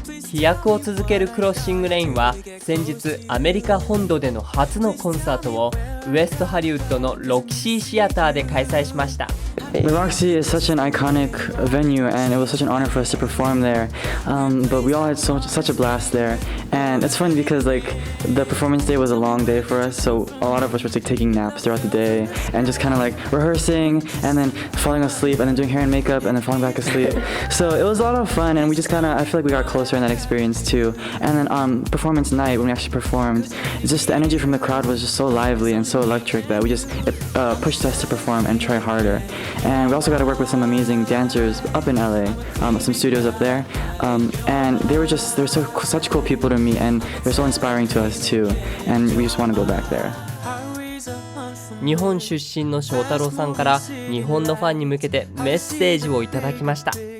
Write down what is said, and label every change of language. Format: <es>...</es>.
<ja>飛躍を続けるクロッシングレインは先日アメリカ本土での初のコンサートをウエストハリウッドのロキシーシアターで開催しました。</ja> <en>The Roxy is such an iconic venue, and it was such an honor for us to perform there. But we all had such a blast there, and it's funny because like the performance day was a long day for us, so a lot of us were like taking naps throughout the day and just kind of like rehearsing and then falling asleep and then doing hair and makeup and then falling back asleep. So it was a lot of fun, and we just kind of, I feel like we got closer in that experience too. And then performance night when we actually performed, it's just the energy from the crowd was just so lively and so electric that it pushed us to perform and try harder. And we also got to work with some amazing dancers up in LA, some studios up there, and they're such cool people to meet, and they're so inspiring to us too, and we just want to go back there.</en> <ja>日本出身の翔太郎さんから日本のファンに向けてメッセージをいただきました。</ja>